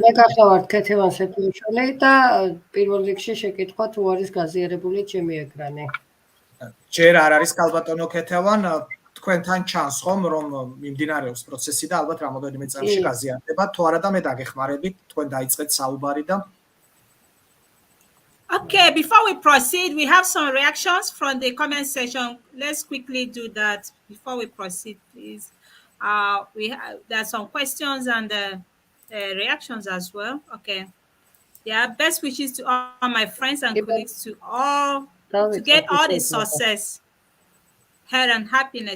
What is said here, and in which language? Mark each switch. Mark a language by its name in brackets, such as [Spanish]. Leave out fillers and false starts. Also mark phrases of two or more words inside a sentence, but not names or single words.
[Georgian] მე გახლავართ თეთევან სეფიაშვილი და პირველ რიგში შეკითხვა თუ არის გაზიარებული ჩემი ეკრანი. ჯერ არ არის ქალბატონო ქეთევან, თქვენთან ჩანს ხომ რომ მიმდინარეობს პროცესი და ალბათ რამოდენიმე წამში გაზიარდება, თუ არა და მე დაგეხმარებით, თქვენ დაიწყეთ საუბარი და [English] Okay, before we proceed, we have some reactions from the comment section. Let's quickly do that before we proceed, please. There are some questions and reactions as well. Okay. Yeah, best wishes to all my friends and colleagues to get all the success, health, and happiness.